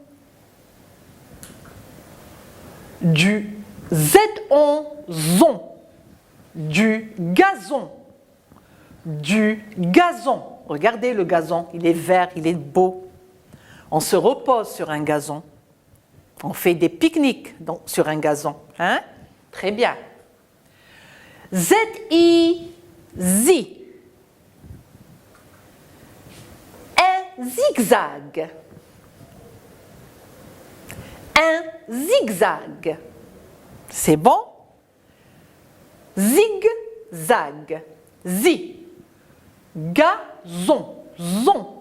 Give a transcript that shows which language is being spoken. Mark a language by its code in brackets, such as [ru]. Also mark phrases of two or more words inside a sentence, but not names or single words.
[fr] Du Z-on, zon. Du gazon. Du gazon. Regardez le gazon, il est vert, il est beau. On se repose sur un gazon. On fait des pique-niques sur un gazon. Hein? Très bien. Z-I-Z. Un zigzag. Un zigzag. C'est bon? Zigzag. Zi. Gazon. Zon.